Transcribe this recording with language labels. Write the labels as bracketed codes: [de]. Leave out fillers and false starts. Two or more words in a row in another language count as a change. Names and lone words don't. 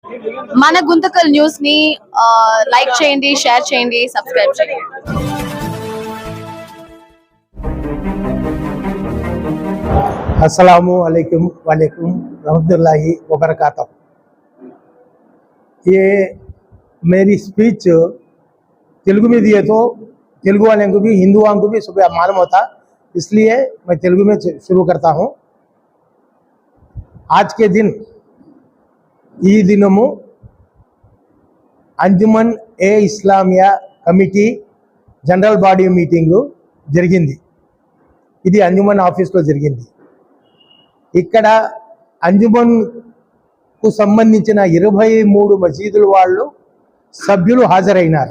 [te] మన గుంతకల్ న్యూస్ ని లైక్ చేయండి, షేర్ చేయండి, సబ్స్క్రైబ్ చేయండి. [ar] السلام عليكم وعليكم رحمة الله وبركاته. [hi] ये मेरी स्पीच तेलुगु में दिए तो तेलुगु वाले को भी हिंदू वालों को भी सुबह मालूम होता, इसलिए मैं तेलुगु में शुरू करता हूँ। आज के दिन [te] ఈ దినము అంజుమన్ ఏ ఇస్లామియా కమిటీ [en] general body meeting [te] జరిగింది. ఇది అంజుమన్ ఆఫీస్లో జరిగింది. ఇక్కడ అంజుమన్కు సంబంధించిన 23 మసీదుల వాళ్ళు సభ్యులు హాజరైనారు.